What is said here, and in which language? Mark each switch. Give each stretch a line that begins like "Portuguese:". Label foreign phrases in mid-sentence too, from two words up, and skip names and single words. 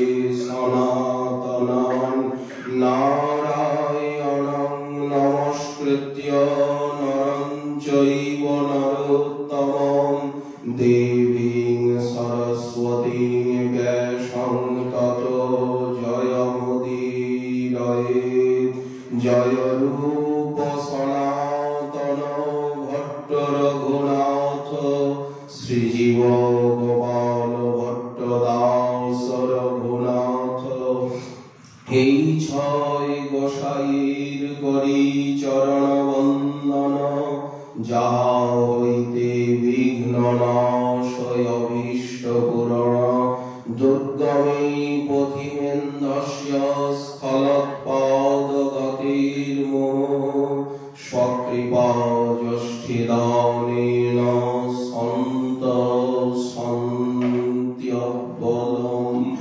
Sanskrit: सनातनान् नारायणं नमस्कृत्य नरं चैव नरोत्तमं देवीं सरस्वतीं व्यासं ततो जयमुदीरयेत् जय रूप सनातन भट्ट रघुनाथ श्रीजीव
Bangla: गोपाल भट्ट दास रघुनाथ এই ছয় গোসাইর করি চরণ বন্দন যাহা হইতে বিঘ্ন নাশয় অভীষ্ট পূরণ দুর্গমে পথিমেন্দস্য স্খলৎপাদগতির্মোহ স্বকৃপা যষ্ঠিদানেন সন্ত সন্ত্যবলম্বনম।